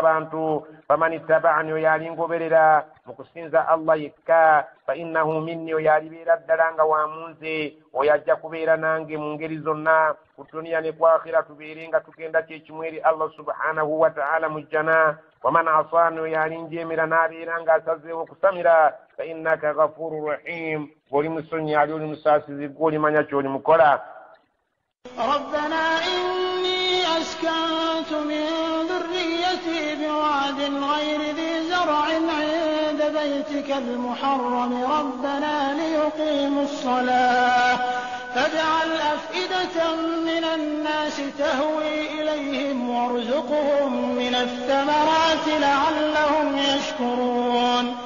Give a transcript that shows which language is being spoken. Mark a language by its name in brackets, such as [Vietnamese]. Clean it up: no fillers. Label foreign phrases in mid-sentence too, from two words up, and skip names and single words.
[Ganda] abantu [Arabic] فمن تبعني [Ganda] oyo alingoberera mu kusinza Allah yekka [Arabic] فإنه مني [Ganda] oyo alibeera ddala nga wamunze oyo ajja kubeera nange mu ngeri zonna ku duniya ne ku akhira tubeere nga tugenda kyekimu eri [Arabic] الله سبحانه وتعالى [Ganda] mu jjana [Arabic] ومن عصاني [Ganda] oyo alinjeemera n'abeera ng'asazeewo okusamira [Arabic] فإنك غفور رحيم [Ganda] gw'oli musonyi ali oli musaasizi gw'olimanya ky'oli mukola [Arabic] ربنا إني أسكنت من ذريتي بواد غير ذي زرع عند بيتك المحرم ربنا ليقيموا الصلاة فاجعل أفئدة من الناس تهوي إليهم وارزقهم من الثمرات لعلهم يشكرون.